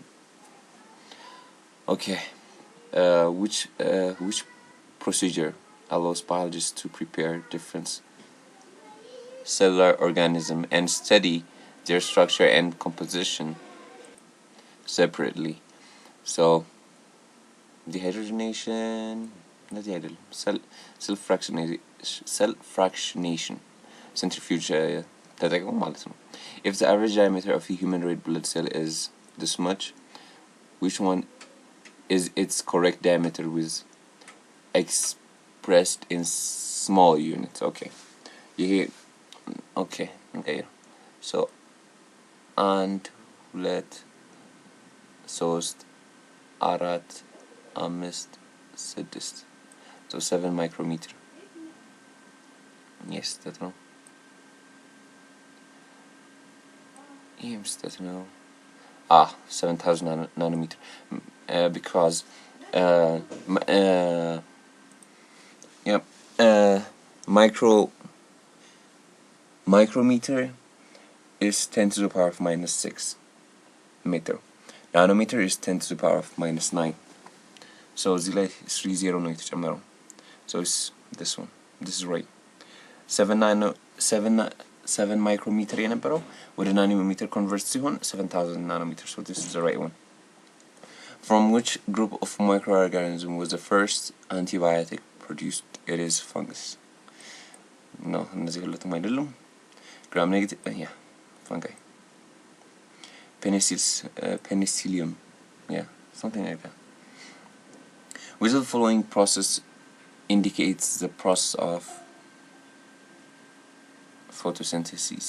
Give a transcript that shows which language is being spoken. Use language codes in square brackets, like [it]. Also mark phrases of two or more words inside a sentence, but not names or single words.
[en] Okay, which procedure allows biologists to prepare different cellular organisms and study their structure and composition separately? So dehydrogenation, cell fractionation, centrifuge [am] ተጠቅሞ ማለት ነው። [en] If the average diameter of a human red blood cell is this much, which one is its correct diameter with expressed in small units? Okay. Okay. So and let [am] ሶስት አራት አምስት ስድስት [en] so 7 micrometer. Yes, that no. Yes, that no. 7,000 nanometer. Because micrometer is 10 to the power of -6 meter. Nanometer is 10 to the power of -9. [am] So እዚህ ላይ 30 ነው የተጨመረው. [en] So it's this one. This is right. [am] 7 micrometer የነበረው ወደ [en] nanometer convert [am] ሲሆን 7,000 nanometer. [en] So this is the right one. From which group of microorganisms was the first antibiotic produced? It is fungus. No, [am] እነዚህ ሁለቱም አይደሉም. [en] Gram negative, yeah, fungi. Penicillium, yeah, something like that. Which of the following process indicates the process of photosynthesis?